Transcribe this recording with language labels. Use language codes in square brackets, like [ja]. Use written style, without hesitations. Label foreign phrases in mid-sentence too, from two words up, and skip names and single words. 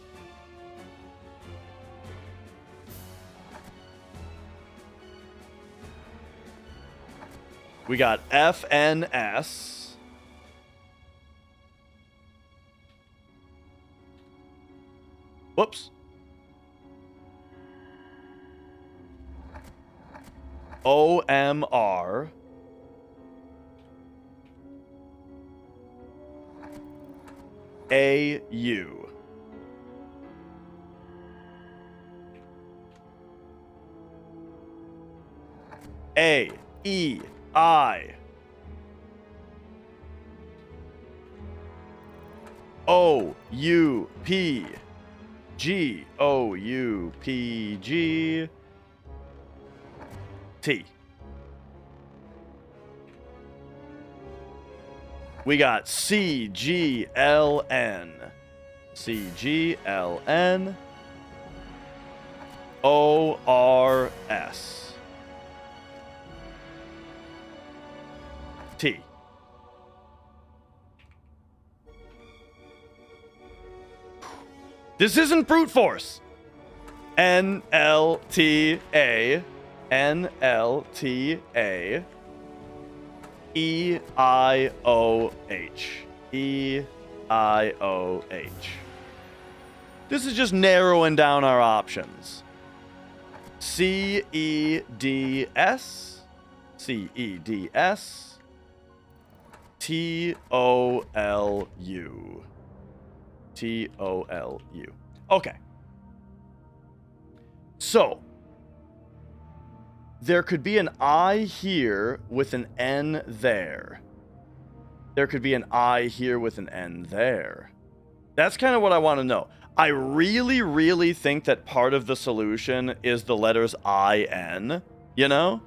[en] We got F, N, S. Whoops. O, M, R. A, U. A, E, I. O, U, P. G, O, U, P, G. T. We got C, G, L, N. C, G, L, N. O, R, S. T. This isn't brute force. N, L, T, A. N, L, T, A. E, I, O, H. E, This is just narrowing down our options. C-E-D-S, C-E-D-S, T-O-L-U, T-O-L-U. Okay. So, there could be an I here with an N there. There could be an I here with an N there. That's kind of what I want to know. I really, really think that part of the solution is the letters I-N, you know?